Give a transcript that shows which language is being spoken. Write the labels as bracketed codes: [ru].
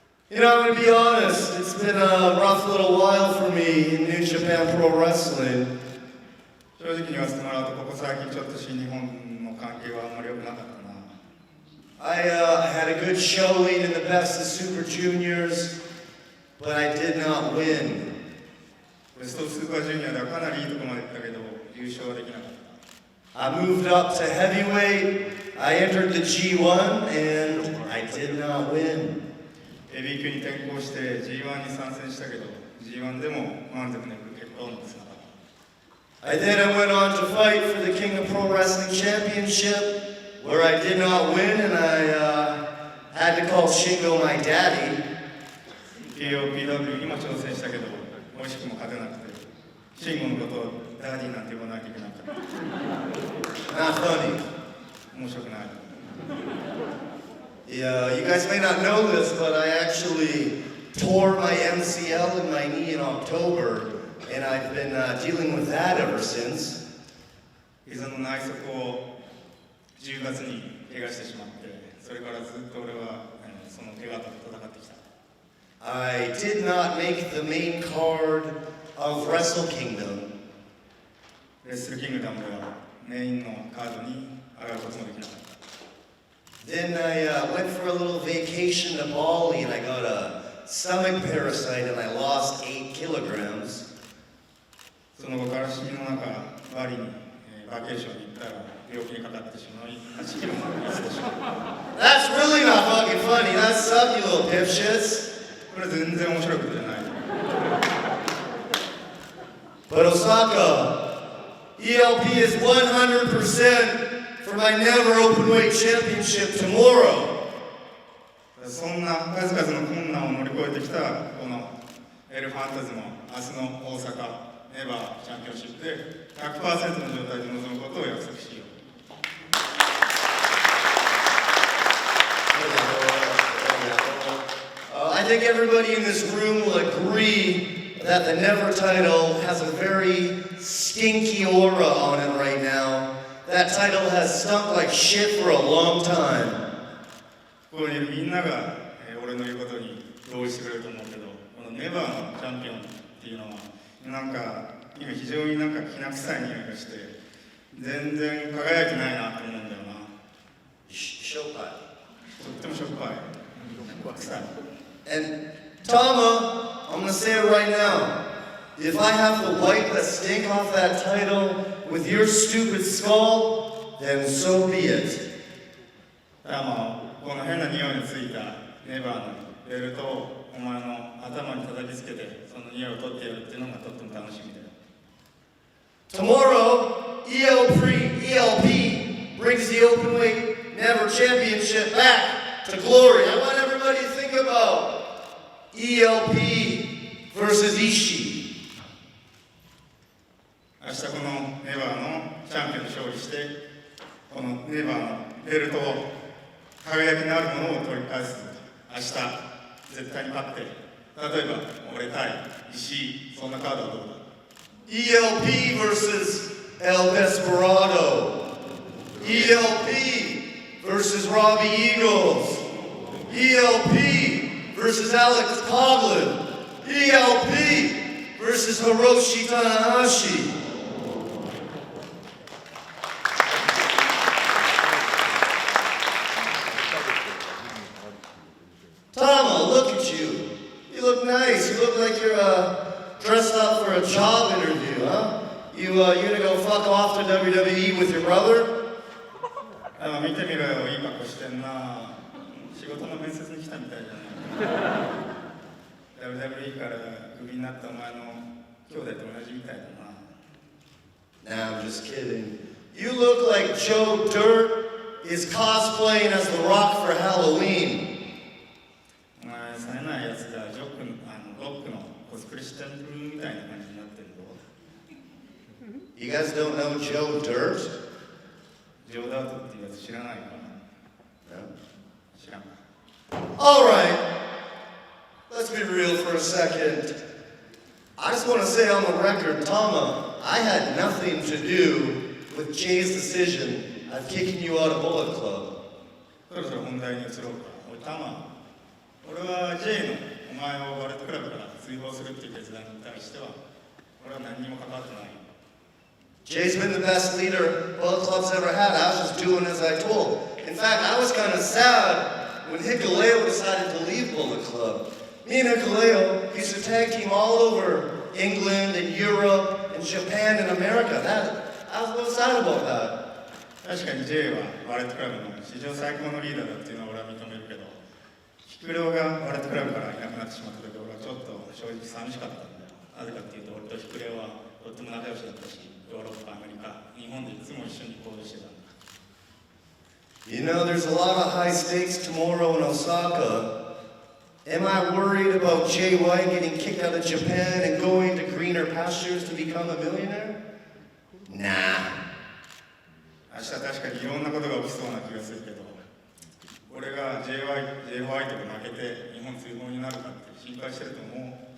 [en] You know, I'm gonna be honest, it's been a rough little while for me in New Japan Pro Wrestling. [ja] 正直に言わせてもらうと、ここ最近ちょっと新日本の関係はあんまり良くなかったな。 [en] I had a good showing in the Best of Super Juniors, but I did not win. [ja] ベストスーパージュニアではかなりいいところまで行ったけど、優勝はできなかった。 [en] I moved up to heavyweight, I entered the G1, and I did not win. [ja] ヘビー級に転向して G1 に参戦したけど G1 でも満足のいく結果を残せなかった。 [en] Then I went on to fight for the King of Pro Wrestling Championship, where I did not win, and I had to call Shingo my daddy. [ja] KOPW にも挑戦したけど惜しくも勝てなくて、シンゴのことをダディなんて呼ばなきゃいけなかった。 [en] Not funny. [ja] 面白くない。 [en] Yeah, you guys may not know this, but I actually tore my MCL in my knee in October, and I've been dealing with that ever since. [ja] 膝の内側を10月に怪我してしまって、それからずっと俺はその怪我と戦ってきた。 [en] I did not make the main card of Wrestle Kingdom. [ja] レッスルキングダムではメインのカードに上がることもできなかった。 [en] Then I went for a little vacation to Bali, and I got a stomach parasite, and I lost 8 kilograms. [ja] その後から死の中バリにバケーションに行ったら病気にかかってしまい8キロも痩せてしまった。 [en] That's really not fucking funny. That's some, you little dipshits. [ja] これ全然面白いことじゃない。 [en] But Osaka, ELP is 100% for my never openweight championship tomorrow. [ja] そんな数々の困難を乗り越えてきたこのエル・ファンタズも明日の大阪ネバーチャンピオンシップで 100% の状態で臨むことを約束しよう。 [en] I think everybody in this room will agree that the Never title has a very stinky aura on it right now. That title has stunk like shit for a long time. [ja] ここにいるみんなが、俺の言うことに同意してくれると思うけど、このネバーのチャンピオンっていうのはなんか今非常になんかきな臭い匂いがして全然輝いてないなと思うんだよな。しょっぱい。とってもしょっぱい。臭い。 [en] And Tama, I'm gonna say it right now. If I have to wipe the stink off that title with your stupid skull, then so be it. [ja] この変な匂いのついたネバーのベルトをお前の頭に叩きつけてその匂いを取ってやるっていうのがとっても楽しみだよ。 [en] Tomorrow, ELP brings the Openweight Never Championship back to glory. I want everybody to think about ELP versus Ishii. [ja] 明日このネバーのチャンピオンに勝利してこのネバーのベルトを輝きのあるものを取り返す。明日絶対に勝って例えば俺対石井そんなカードはどうだ。 [en] ELP versus El Desperado. ELP versus Robbie Eagles. ELP versus Alex Coughlin. ELP versus Hiroshi Tanahashi. Tama, look at you. You look nice. You look like you're dressed up for a job interview, huh? You gonna go fuck off to WWE with your brother? [ja] 見てみろよいい格好してんな。仕事の面接に来たみたいじゃない。 WWE からクビになったお前の兄弟と同じみたいだな。 [en] Nah, I'm just kidding. You look like Joe Dirt is cosplaying as The Rock for Halloween. [ja] お前冴えないやつがロックのコスプレしてるみたいな感じになってるぞ。 [en] You guys don't know Joe Dirt? [ja] ジョーダートっていうやつ知らないかな。 [en] No? [ja] 知らんか。 [en] Alright, let's be real for a second. I just want to say on the record, Tama, I had nothing to do with Jay's decision of kicking you out of Bullet Club. [ja] そろそろ本題に移ろうか。おいタマ、俺は J のお前をワルトクラブから追放するっていう決断に対しては俺は何にも関わってない。 [en] Jay's been the best leader Bullet Club's ever had. I was just doing as I told. In fact, I was kind of sad when Hikuleo decided to leave Bullet Club. Me and Hikuleo used to tag team all over England and Europe and Japan and America. I was a little sad about that. [ja] 確かに J はワルトクラブの史上最高のリーダーだっていうのは俺は認めるけどヒクレオがワルトクラブからいなくなってしまった時俺はちょっと正直寂しかったんだよ。なぜかっていうと俺とヒクレオはとっても仲良しだったしヨーロッパ、アメリカ、日本でいつも一緒に行動してたんだ。 [en] You know, there's a lot of high stakes tomorrow in Osaka. Am I worried about Jay White getting kicked out of Japan and going to greener pastures to become a millionaire? Nah. [ja] 明日確かにいろんなことが起きそうな気がするけど俺が J ホワイトが負けて日本追放になるかって心配してると思う。